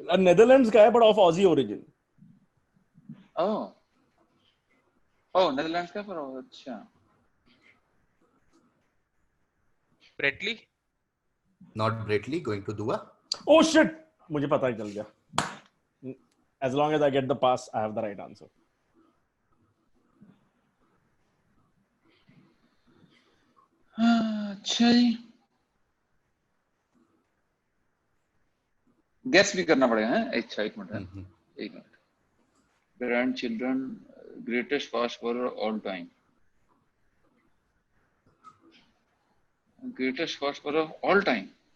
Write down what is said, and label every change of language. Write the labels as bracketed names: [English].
[Hindi] Netherlands का है, but of Aussie origin. Oh Netherlands का, पर अच्छा. Brett Lee. [English] Not Braitley. Going to Dua. Oh shit, [Hindi] मुझे पता ही चल गया. [English] As long as I get the pass, I have the right answer. [Hindi] अच्छा जी. गेस भी करना पड़ेगा हैं. अच्छा एक minute. Grand children greatest fast bowler all time. [English] Greatest fast bowler of all time.